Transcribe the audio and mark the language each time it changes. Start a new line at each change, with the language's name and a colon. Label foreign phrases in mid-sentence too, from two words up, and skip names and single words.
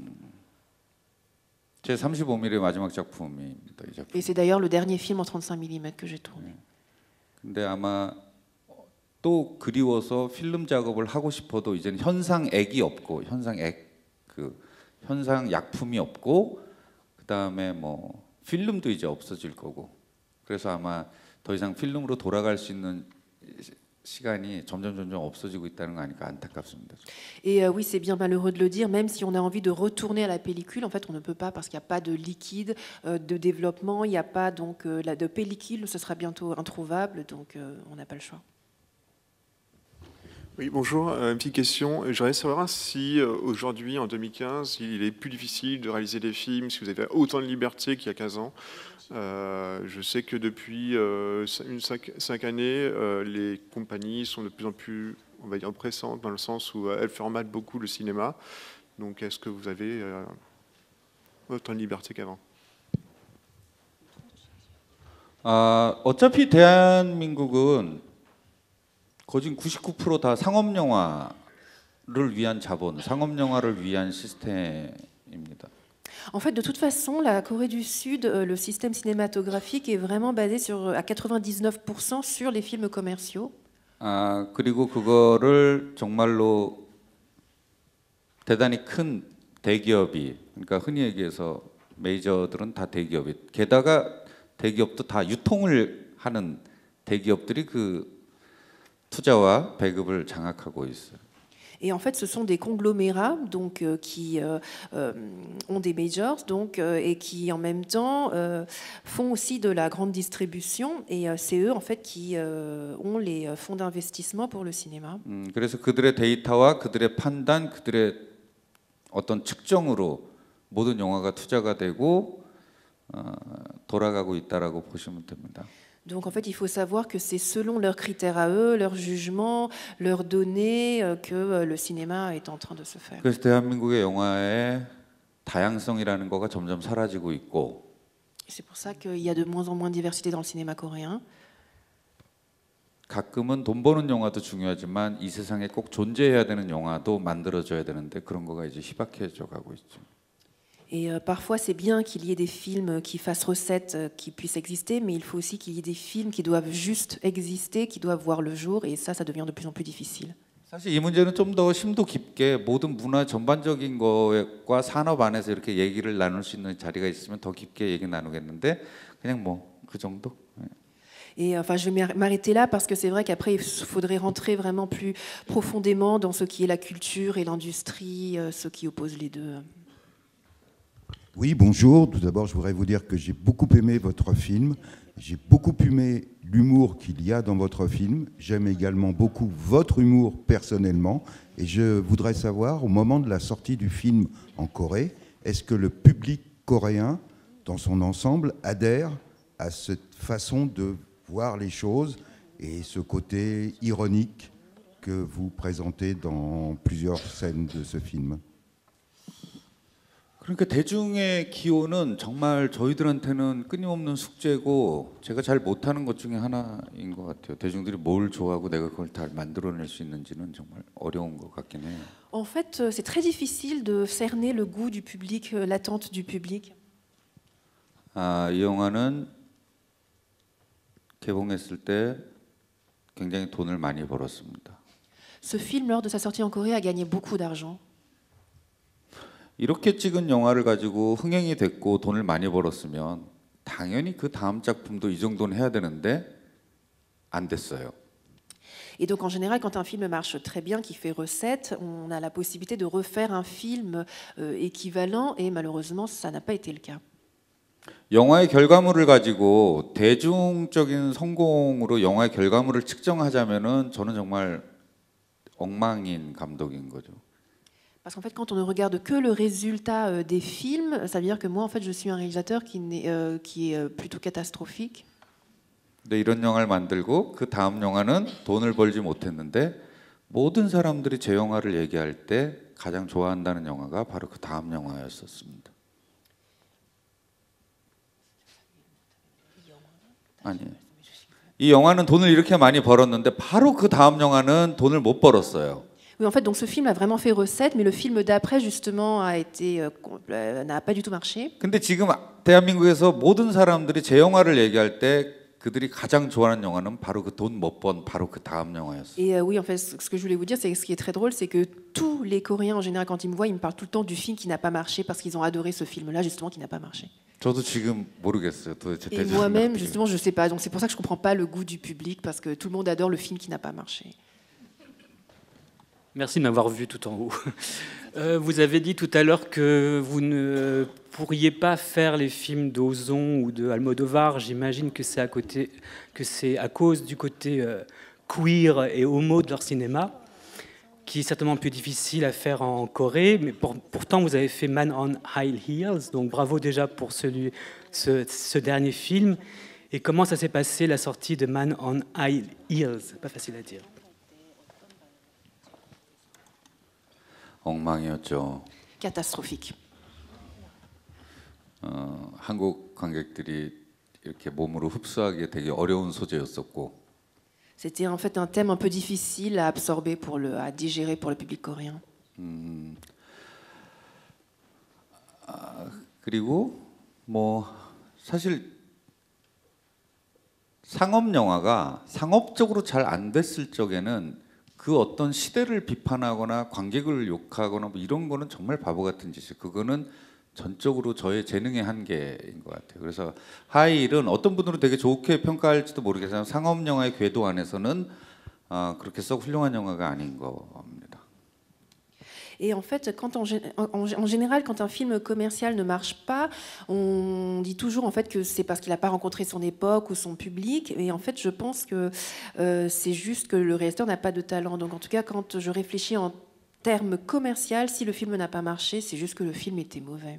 Korean: 제 35mm 마지막 작품입니다. 이 작품.
French: Et c'est d'ailleurs le dernier film en 35 mm que j'ai tourné.
Korean: 근데 아마 또 그리워서 필름 작업을 하고 싶어도 이제는 현상액이 없고 현상 약품이 없고 그다음에 뭐 필름도 이제 없어질 거고 그래서 아마 더 이상 필름으로 돌아갈 수 있는 시간이 점점 없어지고 있다는 거 아니까 안타깝습니다.
French: Et oui, c'est bien malheureux de le dire, même si on a envie de retourner à la pellicule, en fait, on ne peut pas parce qu'il n'y a pas de liquide de développement, il n'y a pas donc de pellicule, ce sera bientôt introuvable, donc on n'a pas le choix. Oui, bonjour. Une petite question. J'aimerais savoir si aujourd'hui, en 2015, il est plus difficile de réaliser des films, si vous avez autant de liberté qu'il y a 15 ans. Je sais que depuis 5 années, les compagnies sont de plus en plus, on va dire, pressantes dans le sens où elles formatent beaucoup le cinéma. Donc, est-ce que vous avez autant de liberté qu'avant?
Korean: 어차피 대한민국은 거진 99% 다 상업 영화를 위한 자본, 상업 영화를 위한 시스템입니다.
French: En fait, de toute façon, la Corée du Sud, le système cinématographique est vraiment basé à 99% sur les films commerciaux.
Korean: 그리고 그거를 정말로 대단히 큰 대기업이, 그러니까 흔히 얘기해서 메이저들은 다 대기업이, 게다가 대기업도 다 유통을 하는 대기업들이 그 투자와 배급을 장악하고 있어요.
French: Et en fait, ce sont des conglomérats donc, qui ont des majors donc, et qui en même temps font aussi de la grande distribution. Et c'est eux en fait qui ont les fonds d'investissement pour le cinéma.
Korean: 그래서 그들의 데이터와 그들의 판단, 그들의 어떤 측정으로 모든 영화가 투자가 되고 돌아가고 있다라고 보시면 됩니다.
French: Donc en fait, il faut savoir que c'est selon leurs critères à eux, leurs jugements, leurs données, que le cinéma est en train de se faire.
Korean: 그래서 대한민국의 영화의 다양성이라는 거가 점점 사라지고 있고.
French: C'est pour ça qu'il y a de moins en moins de diversité dans le cinéma coréen.
Korean: 가끔은 돈 버는 영화도 중요하지만 이 세상에 꼭 존재해야 되는 영화도 만들어져야 되는데 그런 거가 이제 희박해져 가고 있죠.
French: Et parfois, c'est bien qu'il y ait des films qui fassent recette, qui puissent exister, mais il faut aussi qu'il y ait des films qui doivent juste exister, qui doivent voir le jour, et ça devient de plus en plus difficile.
Korean: 사실 이 문제는 좀 더 심도 깊게 모든 문화 전반적인 것과 산업 안에서 이렇게 얘기를 나눌 수 있는 자리가 있으면 더 깊게 얘기 나누겠는데 그냥 뭐 그 정도.
French: Et enfin, je vais m'arrêter là parce que c'est vrai qu'après, il faudrait rentrer vraiment plus profondément dans ce qui est la culture et l'industrie, ce qui oppose les deux. Oui, bonjour. Tout d'abord, je voudrais vous dire que j'ai beaucoup aimé votre film. J'ai beaucoup aimé l'humour qu'il y a dans votre film. J'aime également beaucoup votre humour personnellement. Et je voudrais savoir, au moment de la sortie du film en Corée, est-ce que le public coréen, dans son ensemble, adhère à cette façon de voir les choses et ce côté ironique que vous présentez dans plusieurs scènes de ce film?
Korean: 그러니까 대중의 기호는 정말 저희들한테는 끊임없는 숙제고 제가 잘 못하는 것 중에 하나인 것 같아요. 대중들이 뭘 좋아하고 내가 그걸 다 만들어낼 수 있는지는 정말 어려운 것 같긴 해요.
French: En fait, c'est très difficile de cerner le goût du public, l'attente du public.
Korean: 이 영화는 개봉했을 때 굉장히 돈을 많이 벌었습니다.
French: Ce film, lors de sa sortie en Corée, a gagné beaucoup d'argent.
Korean: 이렇게 찍은 영화를 가지고 흥행이 됐고 돈을 많이 벌었으면 당연히 그 다음 작품도 이 정도는 해야 되는데 안 됐어요.
French: Et donc en général, quand un film marche très bien, qui fait recette, on a la possibilité de refaire un film équivalent, et malheureusement, ça n'a pas été le cas.
Korean: 영화의 결과물을 가지고 대중적인 성공으로 영화의 결과물을 측정하자면은 저는 정말 엉망인 감독인 거죠.
French: Parce qu'en fait, quand on ne regarde que le résultat des films, ça veut dire que moi, en fait, je suis un réalisateur qui est plutôt catastrophique.
Korean: 근데 이런 영화를 만들고 그 다음 영화는 돈을 벌지 못했는데 모든 사람들이 제 영화를 얘기할 때 가장 좋아한다는 영화가 바로 그 다음 영화였었습니다. 아니에요. 이 영화는 돈을 이렇게 많이 벌었는데 바로 그 다음 영화는 돈을 못 벌었어요.
French: Oui, en fait, donc ce film a vraiment fait recette, mais le film d'après, justement, n'a pas du tout marché.
Korean: 근데 지금 대한민국에서 모든 사람들이 제 영화를 얘기할 때 그들이 가장 좋아하는 영화는 바로 그 돈 못 번 바로 그 다음 영화였어요.
French: Et oui, en fait, ce que je voulais vous dire, c'est que ce qui est très drôle, c'est que tous les Coréens, en général, quand ils me voient, ils me parlent tout le temps du film qui n'a pas marché parce qu'ils ont adoré ce film-là, justement, qui n'a pas marché.
Korean: 저도 지금 모르겠어요. 도대체
French: Et moi-même, justement, je ne sais pas. Donc c'est pour ça que je ne comprends pas le goût du public, parce que tout le monde adore le film qui n'a pas marché. Merci de m'avoir vu tout en haut. Vous avez dit tout à l'heure que vous ne pourriez pas faire les films d'Ozon ou de Almodovar. J'imagine que c'est à cause du côté queer et homo de leur cinéma, qui est certainement plus difficile à faire en Corée. Mais pourtant, vous avez fait Man on High Heels, donc bravo déjà pour ce dernier film. Et comment ça s'est passé, la sortie de Man on High Heels? Pas facile à dire.
Korean: 엉망이었죠.
French: Catastrophique.
Korean: 한국 관객들이 이렇게 몸으로 흡수하기 되게 어려운 소재였었고.
French: C'était en fait un thème un peu difficile à absorber à digérer pour le public coréen.
Korean: 그리고 뭐 사실 상업 영화가 상업적으로 잘 안 됐을 적에는 그 어떤 시대를 비판하거나 관객을 욕하거나 뭐 이런 거는 정말 바보 같은 짓이에요. 그거는 전적으로 저의 재능의 한계인 것 같아요. 그래서 하이힐은 어떤 분들은 되게 좋게 평가할지도 모르겠지만 상업 영화의 궤도 안에서는 그렇게 썩 훌륭한 영화가 아닌 겁니다.
French: Et en fait, en général, quand un film commercial ne marche pas, on dit toujours en fait que c'est parce qu'il n'a pas rencontré son époque ou son public. Et en fait, je pense que c'est juste que le réalisateur n'a pas de talent. Donc en tout cas, quand je réfléchis en termes commercial, si le film n'a pas marché, c'est juste que le film était mauvais.